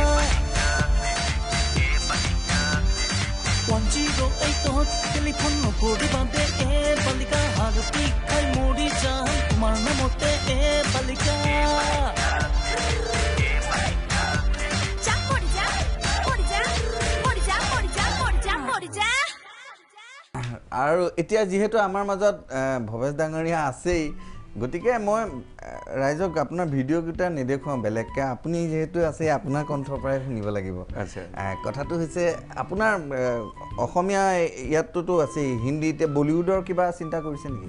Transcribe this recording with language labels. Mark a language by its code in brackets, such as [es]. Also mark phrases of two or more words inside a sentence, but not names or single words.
[as] 108 টেলিফোন নং কৰিবাতে এ বালিকা হাৰ পিখাই মৰি যাম তুমাৰ নামতে এ বালিকা যা মৰি যা মৰি যা মৰি যা মৰি যা মৰি যা মৰি যা আৰু এতিয়া যেহেতু আমাৰ মাজত ভৱেশ ডাঙৰীয়া আছেই গতিকে মই ৰাইজক আপোনাৰ ভিডিঅ' কেইটা নেদেখুৱাওঁ বেলেগকৈ আপুনি যেহেতু আছে আপোনাৰ কণ্ঠৰ পৰাই শুনিব লাগিব আচ্ছা কথাটো হৈছে আপোনাৰ অসমীয়া ইয়াততো আছেই হিন্দীতে বলিউডৰ কিবা চিন্তা কৰিছে নেকি